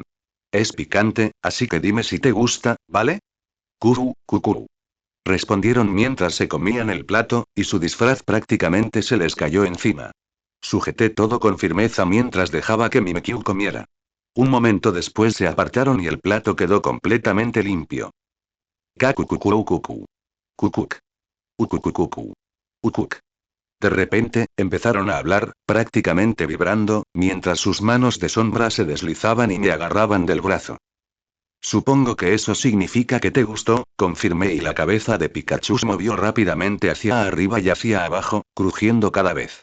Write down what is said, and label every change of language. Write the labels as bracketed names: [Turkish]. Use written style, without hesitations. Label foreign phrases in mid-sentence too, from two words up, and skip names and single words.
[Spanish] Es picante, así que dime si te gusta, ¿vale? Cucú. Respondieron mientras se comían el plato, y su disfraz prácticamente se les cayó encima. Sujeté todo con firmeza mientras dejaba que Mimikyu comiera. Un momento después se apartaron y el plato quedó completamente limpio. Cacucucucucu. Cucuc. Ucucucucu. Ucuc. De repente, empezaron a hablar, prácticamente vibrando, mientras sus manos de sombra se deslizaban y me agarraban del brazo. Supongo que eso significa que te gustó, confirmé y la cabeza de Pikachu se movió rápidamente hacia arriba y hacia abajo, crujiendo cada vez.